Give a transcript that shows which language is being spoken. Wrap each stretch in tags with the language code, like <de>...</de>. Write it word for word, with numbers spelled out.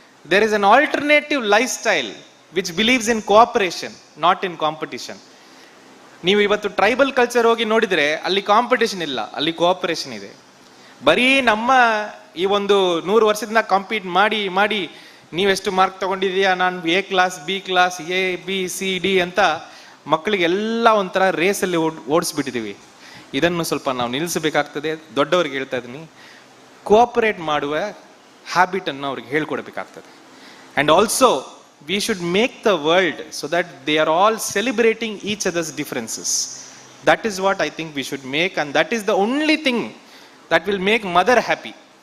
<en>There is an alternative lifestyle which believes in cooperation, not in competition.</en> <kn>ನೀವು ಇವತ್ತು tribal culture ಹೋಗಿ ನೋಡಿದರೆ ಅಲ್ಲಿ ಕಾಂಪಿಟೇಷನ್ ಇಲ್ಲ, ಅಲ್ಲಿ ಕೋಆಪರೇಷನ್ ಇದೆ. ಬರೀ ನಮ್ಮ ಈ ಒಂದು ನೂರು ವರ್ಷದಿಂದ ಕಾಂಪೀಟ್ ಮಾಡಿ ಮಾಡಿ ನೀವೆಷ್ಟು ಮಾರ್ಕ್ ತಗೊಂಡಿದೀಯಾ, ನಾನು A class, B class, A B C D ಅಂತ ಮಕ್ಕಳಿಗೆಲ್ಲ ಒಂಥರ ರೇಸಲ್ಲಿ ಓಡ್ ಓಡಿಸ್ಬಿಟ್ಟಿದ್ದೀವಿ. ಇದನ್ನು ಸ್ವಲ್ಪ ನಾವು ನಿಲ್ಲಿಸಬೇಕಾಗ್ತದೆ. ದೊಡ್ಡವ್ರಿಗೆ ಹೇಳ್ತಾ ಇದ್ದೀನಿ, ಕೋಆಪರೇಟ್ ಮಾಡುವ ಹ್ಯಾಬಿಟನ್ನು ಅವ್ರಿಗೆ ಹೇಳ್ಕೊಡ್ಬೇಕಾಗ್ತದೆ.</kn> <en>And also we should make the world so that they are all celebrating each other's differences. That is what I think we should make, and that is the only thing that will make mother happy.</en>